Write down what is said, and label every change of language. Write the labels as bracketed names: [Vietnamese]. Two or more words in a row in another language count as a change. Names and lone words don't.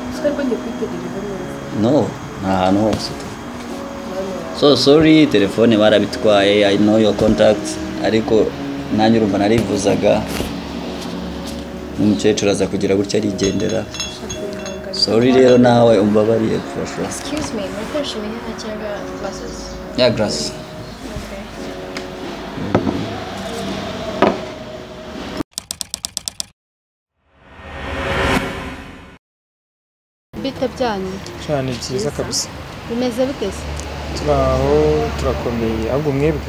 [Kinyarwanda] No, nta hantu hose. [English] So sorry, [Kinyarwanda] telefone barabitwaye, [English] I know your contacts, [Kinyarwanda] ariko nanjye urumva narivuzaga n'umukecuru aza kugira gutya arigendera. Sorry rero nawe umbabariye [English] for sure. Excuse me, [Kinyarwanda] nakoresha imiheha cyangwa glasses? [English] Yeah, glass. [Kinyarwanda] Bite byanyu? Cyane byiza kabisa. Bimeze bite se? Turaho turakomeye ahubwo mwebwe.